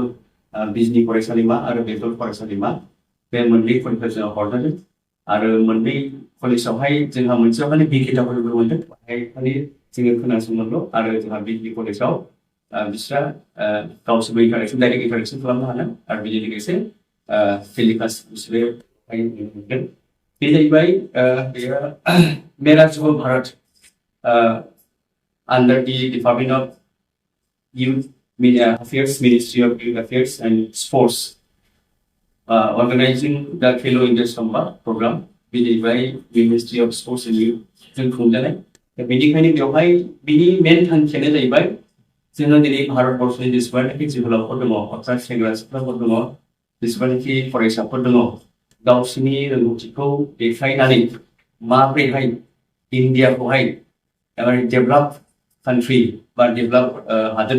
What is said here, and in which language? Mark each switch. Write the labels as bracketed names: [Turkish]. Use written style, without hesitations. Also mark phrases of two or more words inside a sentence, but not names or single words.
[Bodo] बिजनि फरायसालिमा आरो बेंटल फरायसालिमा बे मोननै फरायसालिमायाव हरजादों आरो मोननै कलेजावहाय जोंहा मोनसेयावहाय बि केटागरिबो मोनदों बाहाय खालि जोङो खोनासंनांगौ आरो जोंहा बिजनि कलेजाव बिस्रा गावसोरबो इन्टारेक्सन [English] direct interaction [Bodo] खालामनो हादों आरो बेजों लोगोसे टेलिकास्ट बिसोरो मोनदों बे जाहैबाय बेयो मेरा जुब भारत [English] under the Department of Youth Affairs, Ministry of Youth Affairs and Sports, organizing the Khelo India Samba program by Ministry of Sports and Youth. [Bodo] जों खुंजानाय दा बेनिखायनो बेवहाय बिनि मेन थांखियानो जाहैबाय जोङो दिनै भारतबर्सनि जेसेबांनाखि जोहोलावफोर दङ अर्थात सेंग्रा सिख्लाफोर दङ जेसेबांनाखि फरायसाफोर दङ गावसोरनि रोंगौथिखौ देखायनानै माब्रैहाय इन्डियाखौहाय [English] develop country [Bodo] बा डेभेलप हादोर